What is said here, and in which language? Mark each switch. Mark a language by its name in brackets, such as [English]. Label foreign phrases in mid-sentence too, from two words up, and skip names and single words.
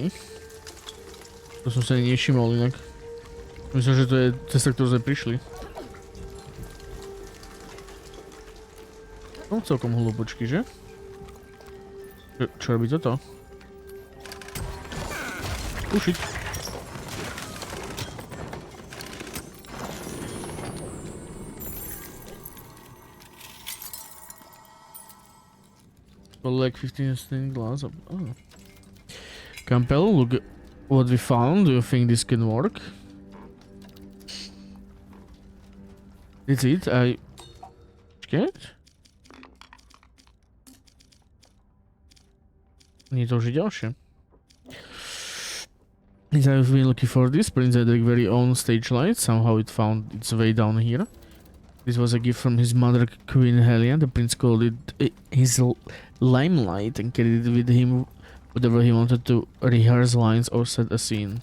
[Slovak] To som sa ani nevšimol inak. Myslím, že to je cesta, ktorú sme prišli. No celkom hlúpočky, že? Čo robí toto? Ušiť. [English] Like 15 stained glass. Oh. Campbell, look what we found. Do you think this can work? That's it. I get. [Slovak] Nie to už je ďalšie. [English] I've been looking for this. Prince Edric's very own stage light. Somehow it found its way down here. This was a gift from his mother, Queen Helia. The prince called it his limelight and carried it with him whenever he wanted to rehearse lines or set a scene.